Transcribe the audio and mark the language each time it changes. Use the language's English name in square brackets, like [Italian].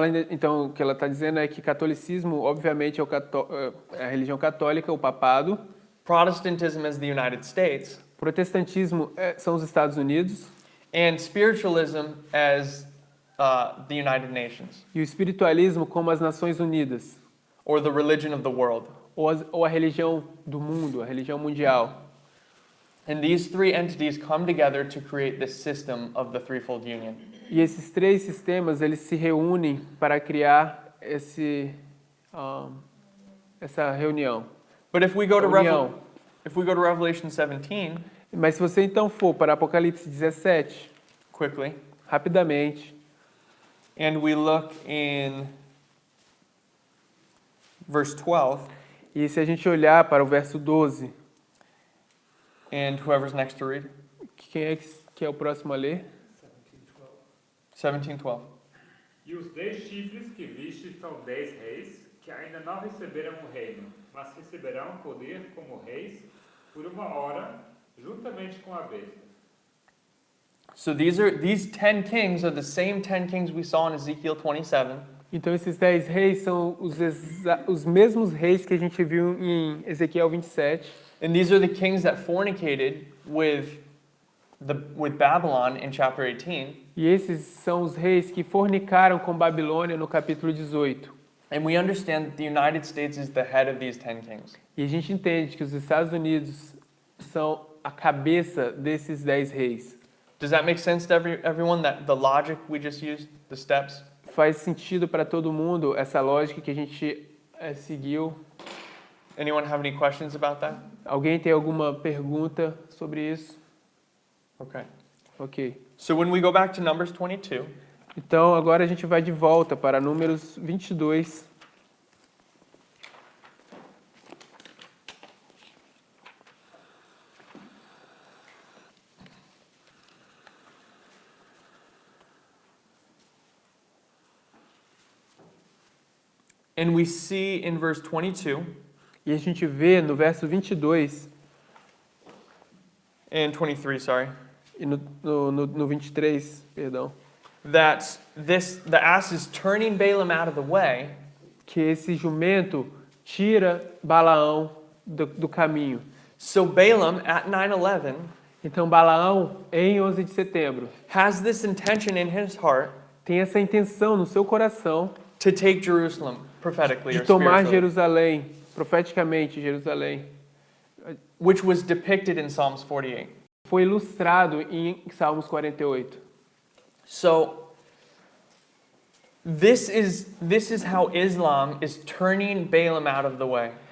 [Portuguese] Então o que ela está dizendo é que catolicismo, obviamente, é a religião católica, o papado. [English] Protestantism as the United States, [Portuguese] Protestantismo são os Estados Unidos [English] and spiritualism as the United Nations, [Portuguese] e o espiritualismo como as Nações Unidas, [English] or the religion of the world. [Portuguese] ou a religião do mundo, a religião mundial. [English] And these three entities come together to create this system of the threefold union. [Portuguese] E esses três sistemas, eles se reúnem para criar essa reunião. [English] But if we go to [Portuguese] União. [English] Revelation 17 [Portuguese] Mas se você então for para Apocalipse 17, [English] quickly, [Portuguese] rapidamente, [English] and we look in verse 12, [Portuguese] e se a gente olhar para o verso 12, [English] and whoever's next to read, [Portuguese] quem é que é o próximo a ler? [English] 17:12. [Portuguese] E os 10 chifres que viste são 10 reis que ainda não receberam o reino, mas receberão poder como reis por uma hora, juntamente com a besta. [English] So these 10 kings are the same 10 kings we saw in Ezekiel 27. [Portuguese] Então esses 10 reis são os mesmos reis que a gente viu em Ezequiel 27. [English] And these are the kings that fornicated with Babylon in chapter 18. [Portuguese] E esses são os reis que fornicaram com Babilônia no capítulo 18. [English] And we understand that the United States is the head of these 10 kings. [Portuguese] E a gente entende que os Estados Unidos são a cabeça desses 10 reis. [English] Does that make sense to everyone, that the logic we just used, the steps? [Portuguese] Faz sentido para todo mundo essa lógica que a gente seguiu? [English] Anyone have any questions about that? [Portuguese] Alguém tem alguma pergunta sobre isso? [English] Okay. [Portuguese] Ok. [English] So when we go back to Numbers 22, [Portuguese] Então agora a gente vai de volta para Números 22. [English] and we see in verse 22 [Portuguese] E a gente vê no verso 22 [English] and 23, sorry, [Portuguese] e no 23, perdão, [English] that the ass is turning Balaam out of the way, [Portuguese] que esse jumento tira Balaão do caminho. [English] so Balaam at 9/11 [Portuguese] Então Balaão, em 11 de setembro, [English] has this intention in his heart [Portuguese] tem essa intenção no seu coração [English] to take Jerusalem prophetically [Portuguese] de [English] or [Portuguese] tomar [English] spiritually, [Portuguese] Jerusalém, profeticamente Jerusalém. [English] which was depicted in Psalms 48. [Portuguese] Foi ilustrado em Salmos 48. [English] So this is how Islam is turning Balaam out of the way.